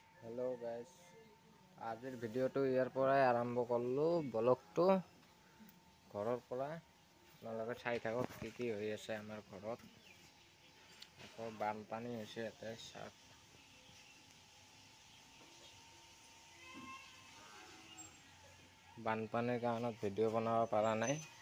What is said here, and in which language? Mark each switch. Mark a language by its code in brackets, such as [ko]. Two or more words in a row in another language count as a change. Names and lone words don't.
[en] hello guys [as] আজিৰ ভিডিঅ' যাৰ পৰাই আৰম্ভ কৰলো ब्लगটো घৰৰ পৰা আপোনালোকে চাই থাকক কি হৈ আছে আমাৰ ঘৰত আকৌ বানপানী হৈছে ইয়াতে চাওক বানপানীৰ কাৰণত ভিডিঅ' বনাব পৰা নাই